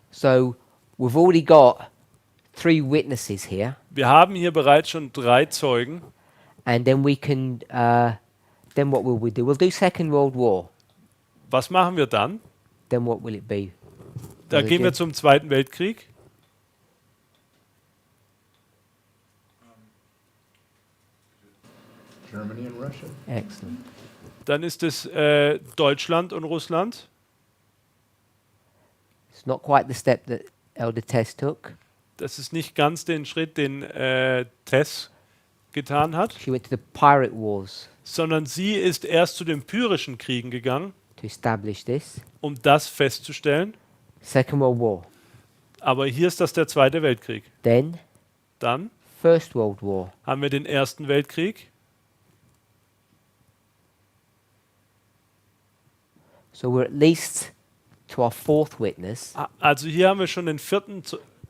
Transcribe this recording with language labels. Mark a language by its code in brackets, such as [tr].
[en] So we've already got 3 witnesses here, [de] Wir haben hier bereits schon 3 Zeugen. [en] and then we can, then what will we do? We'll do Second World War. [de] Was machen wir dann? [en] Then what will it be? [de] Da Also gehen wir die- zum Zweiten Weltkrieg. [en] Germany and Russia. Excellent. [de] Dann ist es Deutschland und Russland. [en] It's not quite the step that Elder Tess took. [de] Das ist nicht ganz den Schritt, den Tess getan hat, [en] She went to the pirate wars [de] sondern sie ist erst zu den Pyrrhischen Kriegen gegangen, [en] to establish this. [de] um das festzustellen. [en] Second World War. [de] Aber hier ist das der Zweite Weltkrieg. [en] Then [de] Dann [en] First World War. [de] haben wir den Ersten Weltkrieg. [en] So we're at least to our 4th witness. [de] Also hier haben wir schon den [en] fifth.